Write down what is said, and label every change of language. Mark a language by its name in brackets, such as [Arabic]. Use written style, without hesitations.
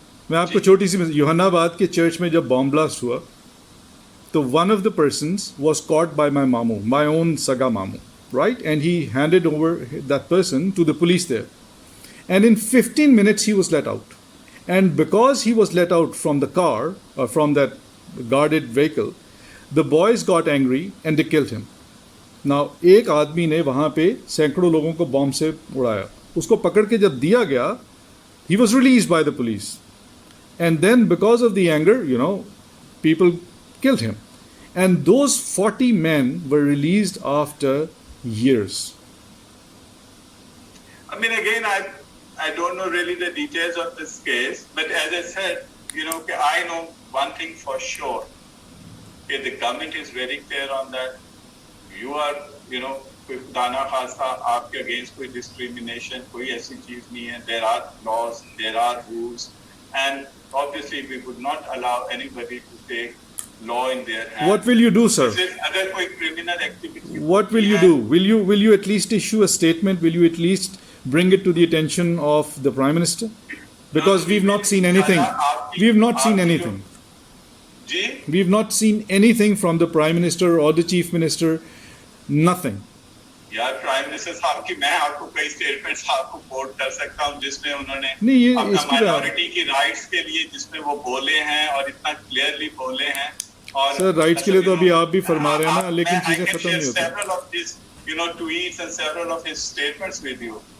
[Hindi] मैं आपको छोटी सी योहानाबाद के चर्च में जब बॉम्ब ब्लास्ट हुआ, तो [English] one of the persons was caught by my mamu, my own saga mamu, right? And he handed over that person to the police there. And in 15 minutes he was let out. And because he was let out from the car, or from that guarded vehicle, the boys got angry and they killed him. [Hindi] Now, एक आदमी ने वहाँ पे सैकड़ों लोगों को bomb से उड़ाया. उसको पकड़ के जब दिया गया, [English] he was released by the police. And then because of the anger, people killed him. And those 40 men were released after years. I mean, again, I don't know really the details of this case, but as I said, I know one thing for sure. The government is very clear on that. [Hindi] You are, कोई खुदा खास्ता आपके against कोई discrimination कोई ऐसी चीज नहीं है. [English] There are laws, there are rules, and obviously we would not allow anybody to take law in their hands. What will you do, sir? [Hindi] अगर कोई criminal activity. [English] What will you do? Will you at least issue a statement? Will you at least bring it to the attention of the Prime Minister? Because we've not seen anything. We've not seen anything. We've not seen anything from the Prime Minister or the Chief Minister. Nothing. [Hindi] यार prime minister साहब की मैं आपको कई statements आपको coat कर सकता हूं जिसमें उन्होंने अपना माइनॉरिटी की राइट्स के लिए जिसमें वो बोले हैं और इतना क्लियरली बोले हैं. और सर राइट्स के लिए तो अभी आप भी फरमा रहे हैं ना, लेकिन चीजें खत्म नहीं होती. [English] several of these tweets and several of his statements with you.